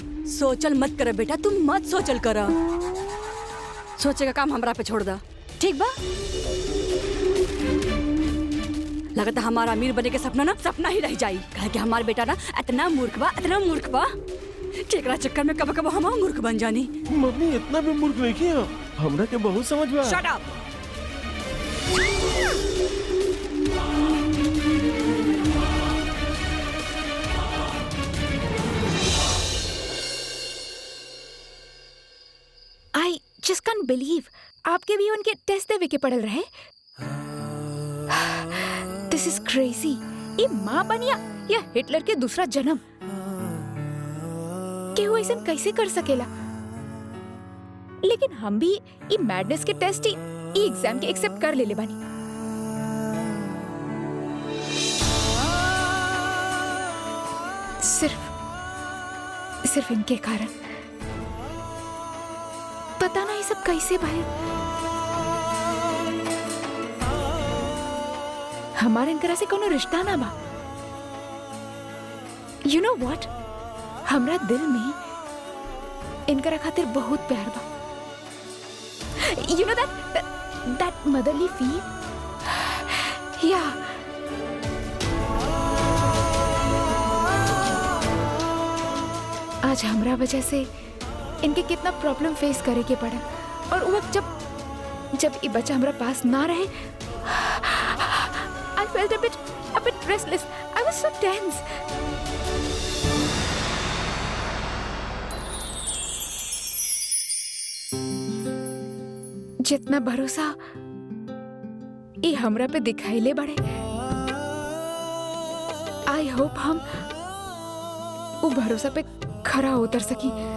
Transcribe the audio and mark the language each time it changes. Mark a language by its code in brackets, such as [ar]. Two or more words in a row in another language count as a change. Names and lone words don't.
[bho] सोचल मत कर बेटा, तुम मत सोचल कर। सोचे का काम हमरा पे छोड़ दा, ठीक बा? लगता हमारा अमीर बने के सपना ना सपना ही रह जाई। कहे कि हमार बेटा ना इतना मूर्ख बा केकरा चक्कर में कब हम मूर्ख बन जानी। मम्मी इतना भी मूर्ख नहीं किया, हमरा के बहुत समझ बा। [en] shut up. I just can't believe [bho] आपके भी उनके टेस्ट देवे के पड़ल रहे। [en] this is crazy. [bho] ये माँ बनिया या हिटलर के दूसरा जन्म, केहू ऐसा कैसे कर सकेला? लेकिन हम भी ये मैडनेस के टेस्ट ही ये एग्जाम के एक्सेप्ट कर ले बानी। सिर्फ इनके कारण। पता ना ये सब कैसे भाई। हमारे इनकरा से कोनो रिश्ता ना बा। [en] you know what, [bho] हमरा दिल में इनकरा खातिर बहुत प्यार बा। [en] you know that motherly feel. [bho] या आज हमरा वजह से इनके कितना [en] problem face [bho] करे के पड़ा। और वो वक्त जब ये बच्चा हमरा पास ना रहे, [en] I felt a bit restless. I was so tense. [bho] जितना भरोसा ये हमरा पे दिखाइले बड़े, [en] I hope [bho] हम वो भरोसा पे खरा उतर सकी।